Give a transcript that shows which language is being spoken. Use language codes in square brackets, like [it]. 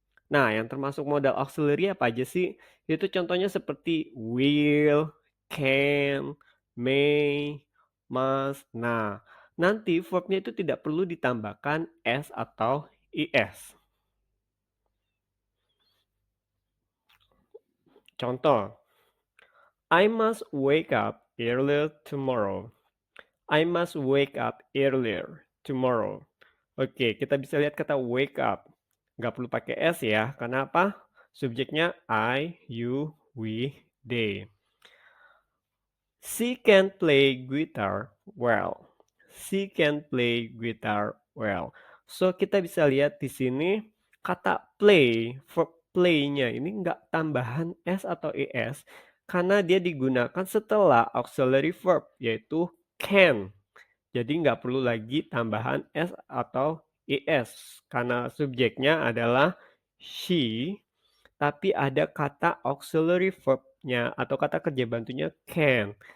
[id] Nah, yang termasuk modal auxiliary apa aja sih? Itu contohnya seperti will, can, may, must. Nah, nanti verbnya itu tidak perlu ditambahkan s atau is. Contoh, [en] I must wake up earlier tomorrow. I must wake up earlier tomorrow. [id] Oke, kita bisa lihat kata wake up. Nggak perlu pakai S ya. Karena apa? Subjeknya I, you, we, they. [en] She can play guitar well. She can play guitar well. [id] So, kita bisa lihat di sini kata play, verb play-nya ini nggak tambahan S atau ES karena dia digunakan setelah auxiliary verb yaitu can. Jadi nggak perlu lagi tambahan S atau ES karena subjeknya adalah she, tapi ada kata auxiliary verb-nya atau kata kerja bantunya can.